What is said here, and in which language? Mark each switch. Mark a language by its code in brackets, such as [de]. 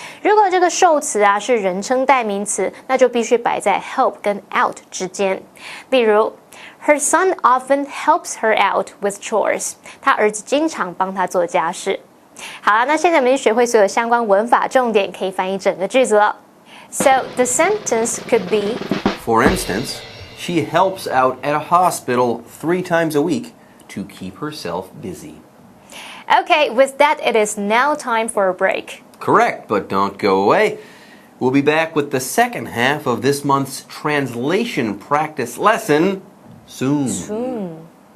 [zh] 如果这个受词啊是人称代名词，那就必须摆在 help 跟 out 之间。例如 [en] Her son often helps her out with chores。 [zh] 他儿子经常帮他做家事。好了，那现在我们已经学会所有相关文法重点，可以翻译整个句子了。 [en] So the sentence could be, For instance, she helps out at a hospital 3 times a week to keep herself busy. Okay, with that, it is now time for a break. Correct, but don't go away. We'll be back with the second half of this month's translation practice lesson soon.